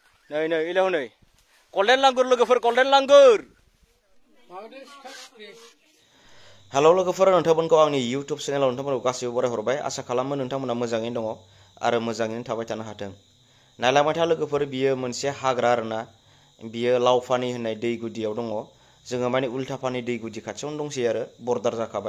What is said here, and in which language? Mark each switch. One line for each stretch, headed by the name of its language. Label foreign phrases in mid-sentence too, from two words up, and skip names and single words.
Bodo: Này này yêu này. Golden langur logoफोर golden langur. Halo logoफोर नोंथांमोनखौ आंनि YouTube चेनेलाव नोंथांमोनखौ गासिबो बराय हरबाय आसा खालामो नोंथांमोना मोजाङैनो दङ आरो मोजाङैनो थाबाय थानो हाथों। नायलांबाय था लोगोफोर बियो मोनसे हाग्रा आरोना बियो लावफानि होननाय दै गुदियाव दङ। जोङो माने उल्टाफानि दै गुदि खाथियावनो दंसै आरो बर्डार जाखाबाय।